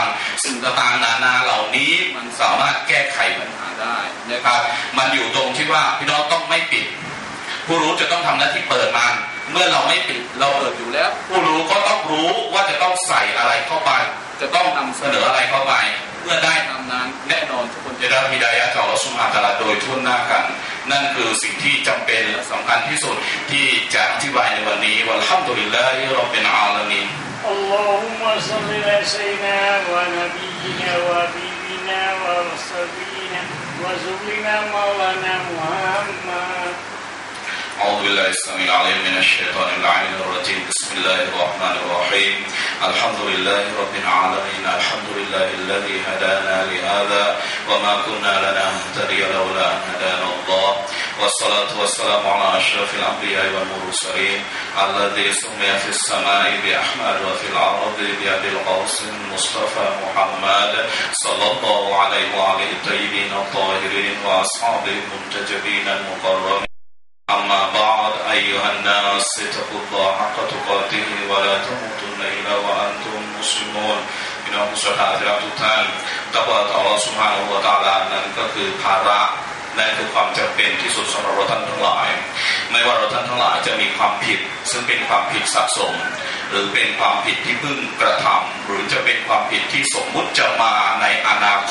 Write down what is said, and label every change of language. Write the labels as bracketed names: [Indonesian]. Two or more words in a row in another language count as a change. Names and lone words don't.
[Thai] สิ่งต่างๆนานาเหล่านี้มันสามารถแก้ไขปัญหาได้นะครับมันอยู่ตรงที่ว่าพี่น้องต้องไม่ปิดผู้รู้จะต้องทำหน้าที่เปิดมันเมื่อเราไม่ปิดเราเปิดอยู่แล้วผู้รู้ก็ต้องรู้ว่าจะต้องใส่อะไรเข้าไปจะต้องนำเสนออะไรเข้าไปเมื่อได้ทำนั้นแน่นอนทุกคนจะได้ฮิดายะห์จากอัลเลาะห์ [Arabic] سبحانه وتعالى [Thai] โดยทั่วหน้ากันนั่นคือสิ่งที่จำเป็นและสำคัญที่สุดที่จะอธิบายในวันนี้ [Arabic] والحمد لله رب العالمين اللهم صل على سيدنا ونبينا وحبيبنا ورسولنا ومولانا محمد أعوذ بالله السميع العليم من الشيطان اللعين الرجيم بسم الله الرحمن الرحيم الحمد لله رب العالمين الحمد لله الذي هدانا لهذا وما كنا لنهتدي لولا أن هدانا الله والصلاة والسلام على أشرف الأنبياء والمرسلين الذي سمي في السماء بأحمد وفي الأرض بأبي القاسم المصطفى محمد صلى الله عليه وعلى الطيبين الطاهرين وأصحابه المنتجبين المقربين أما بعد أيها الناس اتقوا الله حق تقاته ولا تموتن إلا وأنتم مسلمون [Thai] พี่น้องผู้ศรัทธาที่รักทุกท่านตักวาต่ออัลเลาะห์ [Arabic] سبحانه وتعالى [Thai] นั้นก็คือภาระและคือความจำเป็นที่สุดสำหรับเราท่านทั้งหลายไม่ว่าเราท่านทั้งหลายจะมีความ ผิดซึ่งเป็นความผิดสะสมหรือเป็นความผิดที่เพิ่งกระทำหรือจะเป็นความผิดที่สมมุติจะมาในอนาค